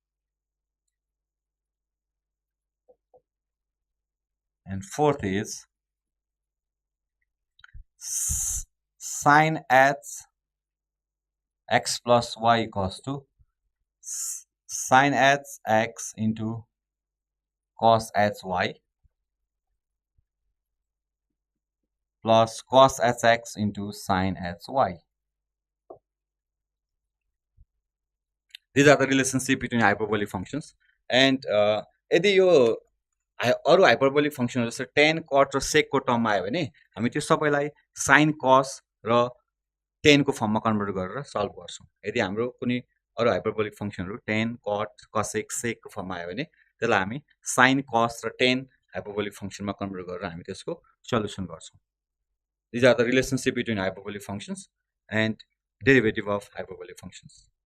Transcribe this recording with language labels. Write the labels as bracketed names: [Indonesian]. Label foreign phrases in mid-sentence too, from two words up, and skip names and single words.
[English] And fourth is sin h x plus y equals to sin h x into cos h y plus cos h x into sin h y. These are the relationship between hyperbolic functions. [Nepali] And यदि यो अरु [English] hyperbolic functions [Nepali] जस्तो tan cot र sec को टर्ममा आयो भने हामी त्यो सबैलाई sin cos र tan को फर्ममा कन्भर्ट गरेर सल्भ गर्छौं. यदि हाम्रो कुनै अरु [English] hyperbolic functions [Nepali] tan cot cosec sec को फर्ममा आयो भने त्यसलाई हामी sin cos र tan [English] hyperbolic function [Nepali] कन्भर्ट गरेर हामी त्यसको सल्युसन गर्छौँ। [English] these are the relationship between hyperbolic functions and derivative of hyperbolic functions.